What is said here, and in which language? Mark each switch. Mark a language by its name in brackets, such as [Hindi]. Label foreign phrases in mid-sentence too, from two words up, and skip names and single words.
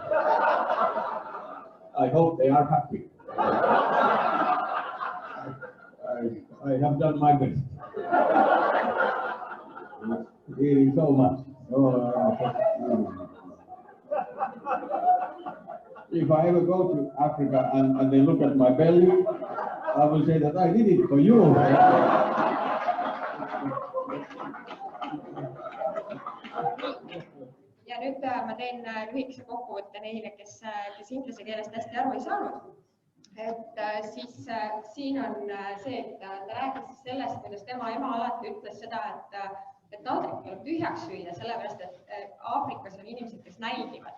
[English] I hope they are happy. I have done my best. Eating so much. If I ever go to Africa and they look at my belly, I will say that I did it for you. [Estonian] Ja nüüd ma teen lühikese kokkuvõtte neile, kes inglise keelest hästi aru ei saanud. Et siis siin on see, et ta rääkis sellest, kuidas tema ema alati ütles seda, et taldrik tuleb tühjaks süüa, sellepärast, et Aafrikas on inimesed, kes nälgivad.